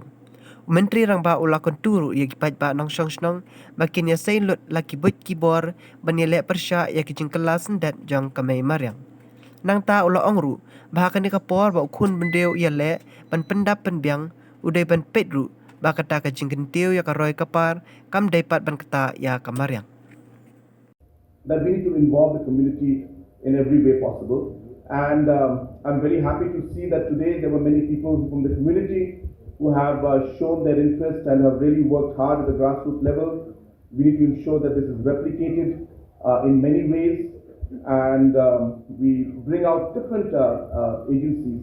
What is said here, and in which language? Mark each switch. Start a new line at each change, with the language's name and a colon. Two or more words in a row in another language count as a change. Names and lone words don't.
Khasi: Menteri rangba ulakon turu ya kipat ba nong shong shnong makin ya say lut laki but kibor banile persya ya kajing kelas sendet jong kamay mariang. Nang ta ula ongru bahakan ni kapor ba khunbynriew ya le ban pendap penbiang uday ban petru ba kata ka jingkyntiew ya karoy kapar kam daipat ban kata ya kamariang.
English: That we need to involve the community in every way possible. And I'm very happy to see that today there were many people from the community who have shown their interest and have really worked hard at the grassroots level. We need to ensure that this is replicated in many ways, and we bring out different agencies.